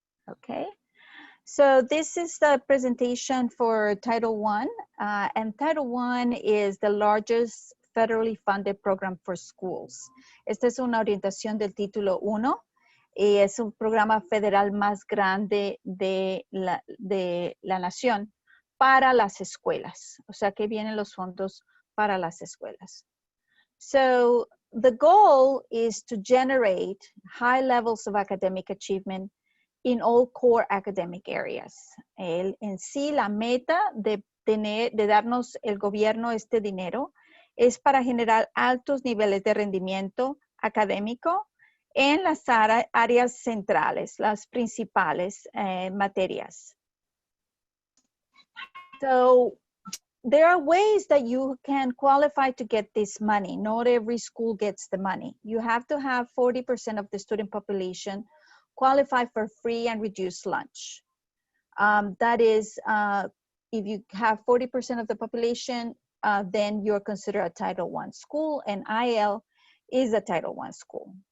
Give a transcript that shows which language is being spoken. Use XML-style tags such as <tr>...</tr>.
<en>Okay, so this is the presentation for Title I, and Title I is the largest federally funded program for schools.</en> <es>Esta es una orientación del Título 1 y es un programa federal más grande de la nación para las escuelas. O sea que vienen los fondos para las escuelas.</es> <en>So the goal is to generate high levels of academic achievement in all core academic areas.</en> <es>En sí, la meta de darnos el gobierno este dinero es para generar altos niveles de rendimiento académico en las áreas centrales, las principales materias.</es> <en>So there are ways that you can qualify to get this money. Not every school gets the money. You have to have 40% of the student population qualify for free and reduced lunch. That is, if you have 40% of the population, then you're considered a Title I school, and IL is a Title I school.</en>